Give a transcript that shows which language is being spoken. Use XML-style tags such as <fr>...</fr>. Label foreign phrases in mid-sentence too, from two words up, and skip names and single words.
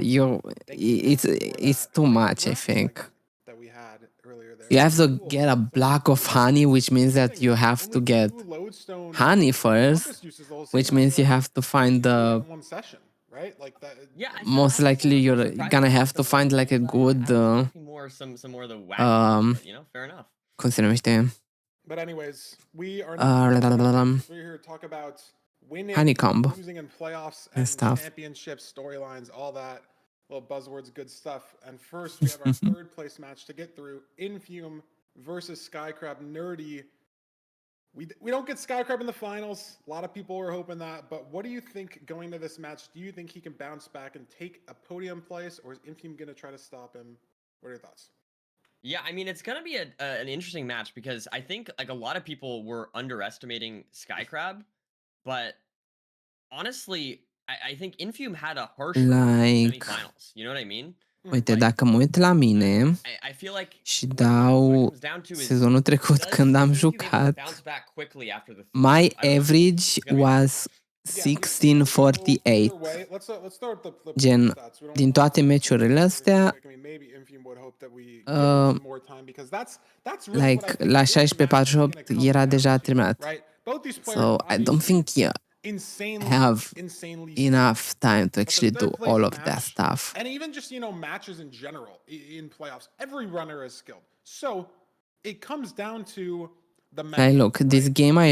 <en>It's too much, I think. You have to get a block of honey, which means that you have to get honey first, which means you have to find the... Most likely you're gonna have to find like a good</en> <ro>cum se numește?</ro> <en>Honeycomb and stuff. Championship storylines, all that. Little buzzwords, good stuff. And first, we have our third place match to get through. Infium versus Skycrab Nerdy. We don't get Skycrab in the finals. A lot of people were hoping that. But what do you think going to this match? Do you think he can bounce back and take a podium place? Or is Infium going to try to stop him? What are your thoughts? Yeah, I mean, it's going to be an interesting match because I think like a lot of people were underestimating Skycrab. But honestly, I think Infium had a harsh semifinals. You know what I mean?</en> <ro>Uite, dacă mă uit la mine și dau sezonul trecut când am jucat,</ro> <en>my average was 1648.</en> <ro>Gen, din toate meciurile astea, like, la 16-48 era deja terminat.</ro> <en>So, I don't think have insanely enough time to But the actually do third place all of that match, stuff. and even just matches in general in playoffs, every runner is skilled. So it comes down to the Hey, mental, look, this right? game I</en>